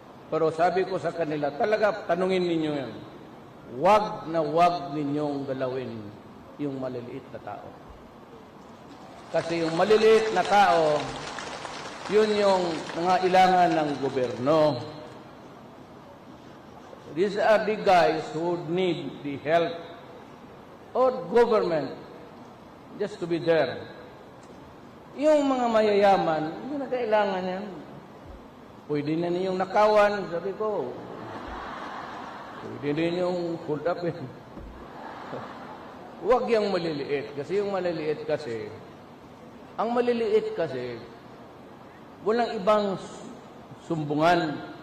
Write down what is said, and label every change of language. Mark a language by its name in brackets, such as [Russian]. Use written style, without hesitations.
[Filipino] Pero sabi ko sa kanila, talaga tanungin ninyo yan. Wag na wag ninyong galawin yung maliliit na tao. Kasi yung maliliit na tao, yun yung mga ilangan ng gobyerno. [English] These are the guys who need the help or government just to be there. [Filipino] Yung mga mayayaman, hindi na kailangan yan. Pwede na ninyong nakawan, sabi ko. Pwede ninyong hold up eh. Huwag yung maliliit. Kasi yung maliliit kasi, ang maliliit kasi, walang ibang sumbungan.